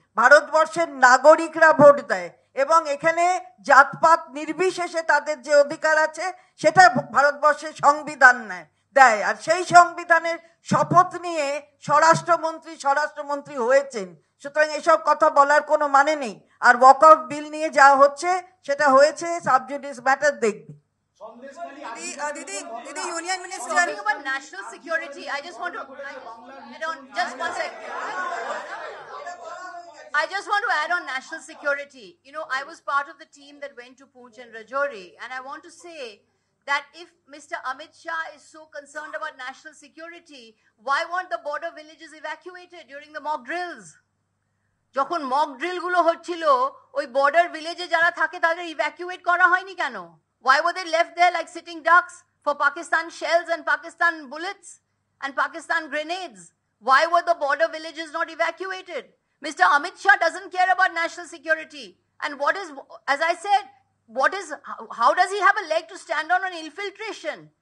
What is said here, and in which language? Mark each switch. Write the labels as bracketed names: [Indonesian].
[Bangla] ভারতবর্ষের নাগরিকরা ভোট দেয় এবং এখানে জাতপাত নির্বিশেষে তাদের যে অধিকার আছে সেটা ভারতবর্ষের সংবিধান দেয়। আর সেই সংবিধানের শপথ নিয়ে স্বরাষ্ট্রমন্ত্রী হয়েছেন। সুতরাং এসব কথা বলার কোনো মানে নেই। আর ওয়াকআউট বিল নিয়ে যা হচ্ছে সেটা হয়েছে সাবজুডিস ম্যাটার, দেখবে। [English] Didi, Union Minister. Talking about national security, I just want to add on just one sec. I just want to add on national security. You know, I was part of the team that went to Poonch and Rajouri, and I want to say that if Mr. Amit Shah is so concerned about national security, why weren't the border villages evacuated during the mock drills? [Bangla] যখন mock drill গুলো হচ্ছিল, ওই border ভিলেজে যারা থাকে তাদের evacuate করা হয়নি কেন? [English] Why were they left there like sitting ducks for Pakistan shells and Pakistan bullets and Pakistan grenades? Why were the border villages not evacuated? Mr. Amit Shah doesn't care about national security. And what is, as I said, how does he have a leg to stand on infiltration?